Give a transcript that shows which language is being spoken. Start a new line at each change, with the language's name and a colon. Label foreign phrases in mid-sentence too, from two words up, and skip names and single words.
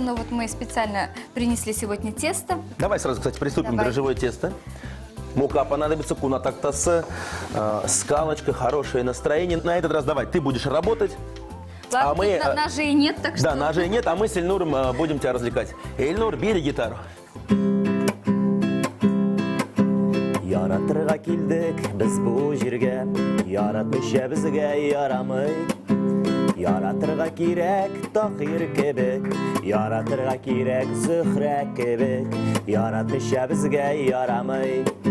Russian: Но вот мы специально принесли сегодня тесто. Давай сразу, кстати, приступим к Давай. дрожжевое тесто. Мука понадобится, кунатактасы, скалочка, хорошее настроение. На этот раз давай, ты будешь работать. Ладно, А мы, тут ножей нет, так что... Да, ножей нет, а мы с Ильнуром будем тебя развлекать. Ильнур, бери гитару.
Tatar: Яратырга килдек biz бу җиргә, яратмыйча безгә ярамый. Яратырга кирәк Таһир кебек, яратырга кирәк Зөһрә кебек, яратмыйча безгә ярамый.